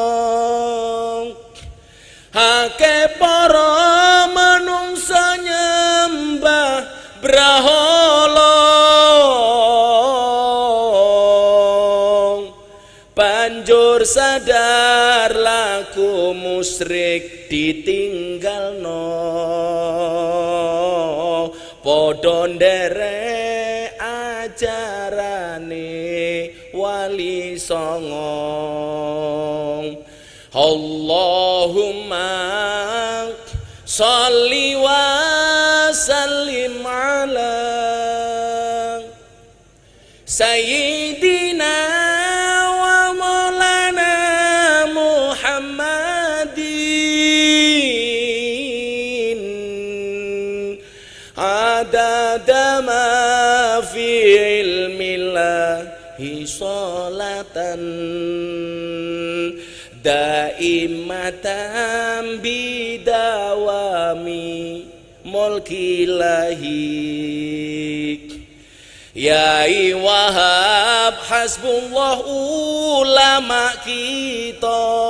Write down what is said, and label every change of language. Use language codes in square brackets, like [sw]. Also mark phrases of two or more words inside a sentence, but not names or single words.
[jv] akeh para manungsa nyembah brahala, banjur sadar laku musyrik ditinggalno, padha nderek ajarane wali songo. [ar] اللهم صل وسلم على سيدنا ومولانا محمد عدد ما في علم الله صلاة دائمة بدوام ملك الله. [id] Yai Wahab hasbullah ulama kita,